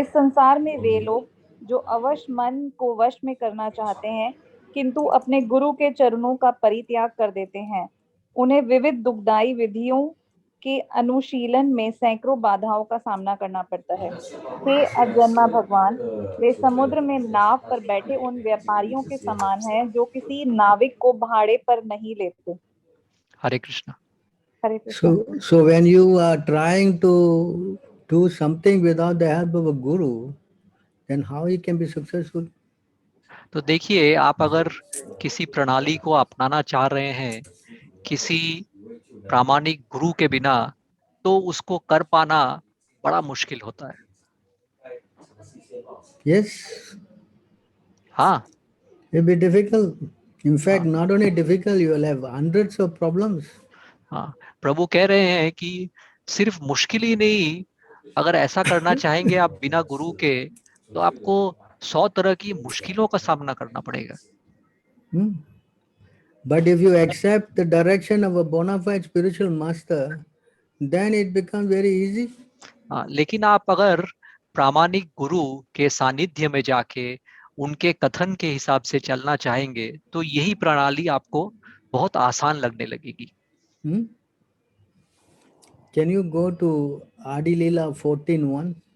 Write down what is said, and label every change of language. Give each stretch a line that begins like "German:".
Hindi: इस संसार में वे लोग जो अवश्य मन को वश में करना चाहते हैं, किंतु अपने गुरु के चरणों का परित्याग कर देते हैं, उन्हें विविध दुखदायी विधियों के अनुशीलन में सैकड़ों बाधाओं का सामना करना पड़ता है। हे अजन्मा भगवान, वे समुद्र में नाव पर बैठे उन व्यापारियों के समान हैं जो किसी नाविक को भाड़े पर नहीं लेते। हरे कृष्णा। हरे Krishna.
English: So when you are trying to do something without the help of a guru, then how he can be successful?
Hindi: तो देखिए, आप अगर किसी प्रणाली को अपनाना चाह रहे हैं किसी प्रामाणिक गुरु के बिना, तो उसको कर पाना बड़ा मुश्किल होता है।
English: Yes.
Hindi: हाँ,
English: It will be difficult. In fact, not only difficult, you will have hundreds of problems.
Hindi: हाँ, प्रभु कह रहे हैं कि सिर्फ मुश्किल ही नहीं, अगर ऐसा करना चाहेंगे आप बिना गुरु के, तो आपको 100 तरह की मुश्किलों का सामना करना पड़ेगा।
English: But if you accept the direction of a bona fide spiritual master, then it becomes very easy.
Hindi: लेकिन आप अगर प्रामाणिक गुरु के सानिध्य में जाके उनके कथन के हिसाब से चलना चाहेंगे, तो यही प्रणाली आपको बहुत आसान लगने लगेगी।
English: Can you go to Adi Leela 14:1?